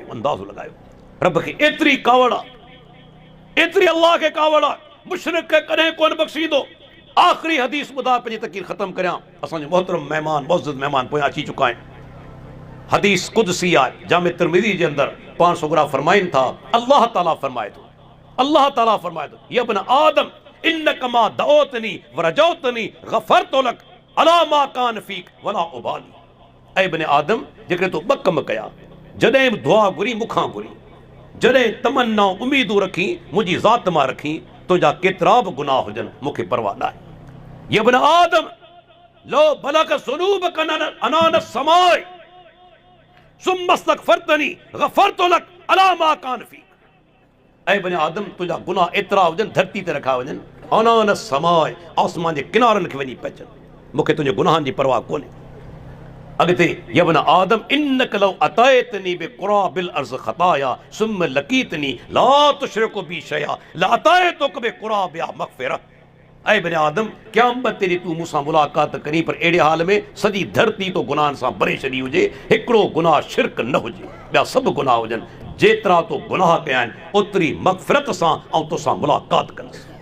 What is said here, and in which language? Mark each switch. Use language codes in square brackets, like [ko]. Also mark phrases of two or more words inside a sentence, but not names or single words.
[sd] अंदाज़ो लॻायो, रब खे एतिरी कावड़ आहे, एतिरी अल्लाह खे कावड़ आहे, मुशरिक खे कॾहिं कोन बख़्शींदो। आख़िरी हदीस ॿुधा पंहिंजी तक़रीर ख़तमु करियां। असांजो मोहतरम महिमान, मुअज़्ज़ज़ महिमान पोयां अची चुका आहिनि। हदीस कुदसी आहे, जामे तिरमिज़ी जे अंदरि पाण सोगरा फरमाइनि था, अल्लाह ताला फरमाए थो, अल्लाह ताला फरमाए थो, [ar] يا ابن آدم إنك ما دعوتني ورجوتني غفرت لك على ما كان فيك ولا أبالي. [sd] ऐं इब्न आदम, जेकॾहिं तो ॿ कम कया, जॾहिं बि दुआ घुरी मूंखां घुरी, जॾहिं तमन्ना उमीदूं रखी मुंहिंजी ज़ात मां रखी, तुंहिंजा केतिरा बि गुनाह हुजनि मूंखे परवाह न आहे। [ar] يا ابن آدم لو بلغت ذنوبك عنان السماء ثم استغفرتني غفرت لك على ما كان فيك. [sd] ऐं इब्न आदम, तुंहिंजा गुनाह एतिरा हुजनि धरती ते रखा वञनि, [ar] عنان السماء, [sd] आसमान जे किनारनि खे वञी पहुचनि, मूंखे तुंहिंजे गुनाहनि जी परवाह कोन्हे। [ar] अॻिते يا ابن آدم إنك لو أتيتني بقراب الأرض خطايا ثم لقيتني لا تشرك بي شيئا لأتيتك بقرابها مغفرة. [sd] ऐं इब्न आदम, क़यामत ते तूं मूंसां मुलाक़ात करी, पर अहिड़े हाल में सॼी धरती तो गुनाहनि सां भरे छॾी हुजे, हिकिड़ो गुनाह शिरक न हुजे, ॿिया सभु गुनाह हुजनि, जेतिरा तो गुनाह कया आहिनि ओतिरी मग़फ़िरत सां ऐं तोसां मुलाक़ात कंदुसि।